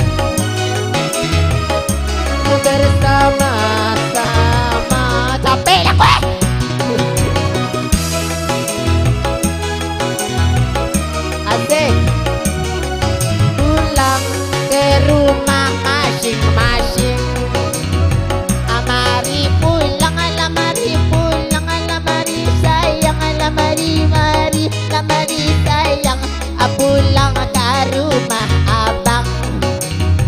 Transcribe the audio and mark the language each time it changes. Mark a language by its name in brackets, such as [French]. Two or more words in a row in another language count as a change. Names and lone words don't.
[Indonesian] Bersama-sama. Capek dah gue. Asik. Pulang ke rumah masing-masing. Amari pulang, alamari pulang, alamari sayang, alamari mari, alamari sayang. Pulang ke rumah abang.